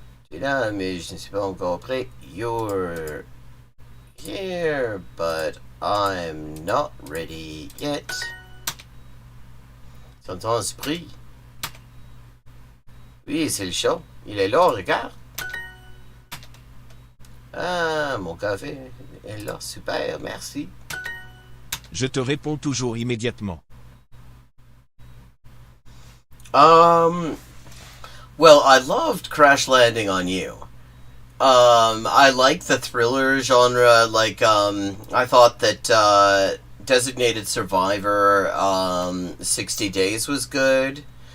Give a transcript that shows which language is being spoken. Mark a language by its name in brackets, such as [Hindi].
[French] Tu es là, mais je ne suis pas encore prêt. [English] You're here, but I'm not ready yet. [French] C'est ton esprit. Oui, c'est le chat. Il est là, regarde. Ah, mon café est là. Super, merci. Je te réponds toujours immédiatement. [English] Well, I loved Crash Landing on You. I like the thriller genre. Like, I thought that Designated Survivor, 60 Days was good.